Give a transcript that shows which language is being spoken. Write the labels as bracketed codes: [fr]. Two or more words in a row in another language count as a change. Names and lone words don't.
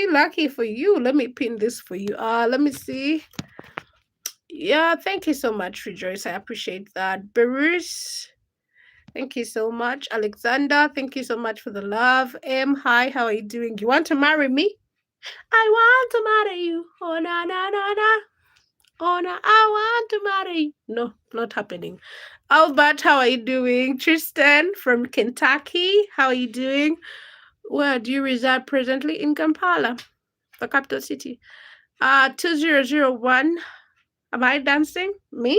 [en] Lucky for you. Let me pin this for you. Let me see. Yeah, thank you so much, Rejoice. I appreciate that. Bruce, thank you so much. Alexander, thank you so much for the love. Hi, how are you doing? You want to marry me? I want to marry you. Oh, na, na, na, na. Oh, no, I want to marry you. No, not happening. Albert, how are you doing? Tristan from Kentucky, how are you doing? Where do you reside presently? In Kampala, the capital city. 2001. Am I dancing? Me?